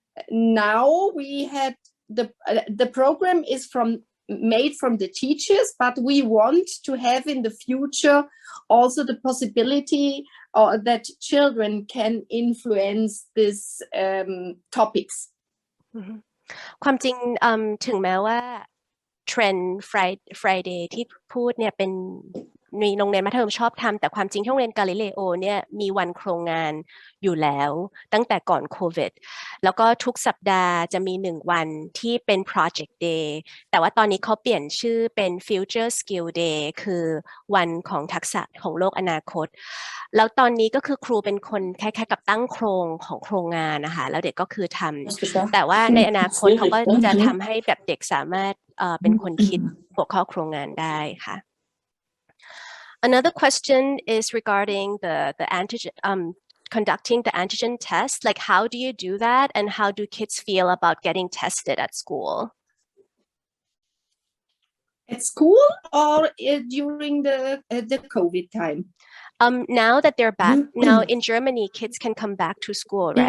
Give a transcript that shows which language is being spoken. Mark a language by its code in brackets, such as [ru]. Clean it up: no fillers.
[en] Now we had the program is made from the teachers, but we want to have in the future also the possibility that children can influence these topics. [th] ความจริงถึงแม้ว่าเทรนด์ Friday ที่พูดเนี่ยเป็นมีโรงเรียนมัธยมชอบทำแต่ความจริงที่โรงเรียนกาลิเลโอเนี่ยมีวันโครงงานอยู่แล้วตั้งแต่ก่อนโควิดแล้วก็ทุกสัปดาห์จะมี1วันที่เป็น Project Day แต่ว่าตอนนี้เขาเปลี่ยนชื่อเป็น Future Skill Day คือวันของทักษะของโลกอนาคต แล้วตอนนี้ก็คือครูเป็นคนคล้ายๆกับตั้งโครงของโครงงานนะคะแล้วเด็กก็คือทำแต่ว่าในอนาคตเขาก็จะทำให้แบบเด็กสามารถเป็นคนคิดหัวข้อโครงงานได้ค่ะ [en] Another question is regarding the antigen conducting the antigen test. Like, how do you do that, and how do kids feel about getting tested at school? At school or during the COVID time? Now that they're back, now in Germany, kids can come back to school, right?